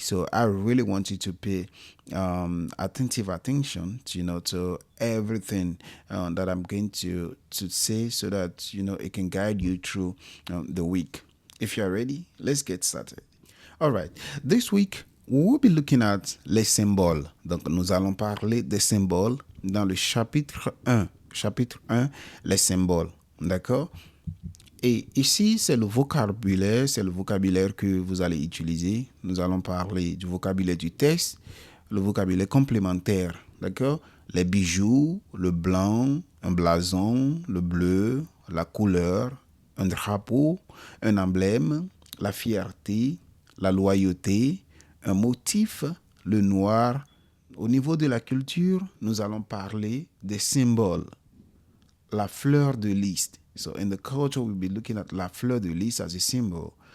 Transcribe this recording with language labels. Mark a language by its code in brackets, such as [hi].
[en] So I really want you to pay attentive attention to everything that I'm going to say, so that it can guide you through the week. If you're ready, let's get started. All right. This week, we will be looking at [fr] les symboles. Donc, nous allons parler des symboles dans le chapitre 1. Chapitre 1, les symboles. D'accord? Et ici, c'est le vocabulaire que vous allez utiliser. Nous allons parler du vocabulaire du texte, le vocabulaire complémentaire. D'accord? Les bijoux, le blanc, un blason, le bleu, la couleur, un drapeau, un emblème, la fierté, la loyauté, un motif, le noir. Au niveau de la culture, nous allons parler des symboles. La fleur de lys. [en] So in the culture, we'll be looking at la fleur de lys as a symbol.